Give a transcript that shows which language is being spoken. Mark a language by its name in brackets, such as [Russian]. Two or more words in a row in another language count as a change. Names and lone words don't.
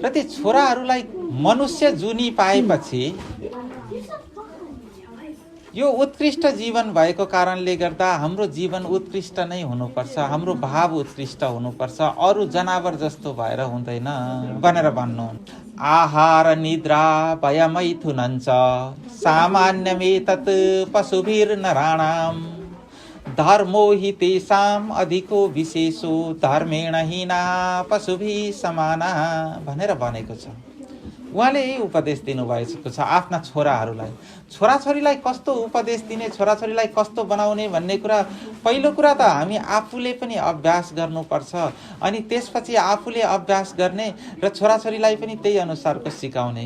[Nepali] र ती छोराहरूलाई मनुष्य जुनी पाएपछि यो उत्कृष्ट जीवन भएको कारणले गर्दा हाम्रो जीवन उत्कृष्ट नै हुनुपर्छ, हाम्रो भाव उत्कृष्ट हुनुपर्छ, अरू जनावर जस्तो भएर हुँदैन भनेर भन्नु। [Sanskrit] आहार निद्रा भयमैथुनञ्च सामान्यमेतत् पशुभिर्नराणां धर्मो हि तेषाम् अधिको विशेषो धर्मेण हीना पशुभिः समाना [Nepali] भनेर भनेको छ। उहाँले यही उपदेश दिनुभएको छ आफ्ना छोराहरूलाई। छोराछोरीलाई कस्तो उपदेश दिने, छोराछोरीलाई कस्तो बनाउने भन्ने कुरा, पहिलो कुरा त हामी आफूले पनि अभ्यास गर्नुपर्छ। अनि त्यसपछि आफूले अभ्यास गर्ने र छोराछोरीलाई पनि त्यही अनुसारको सिकाउने।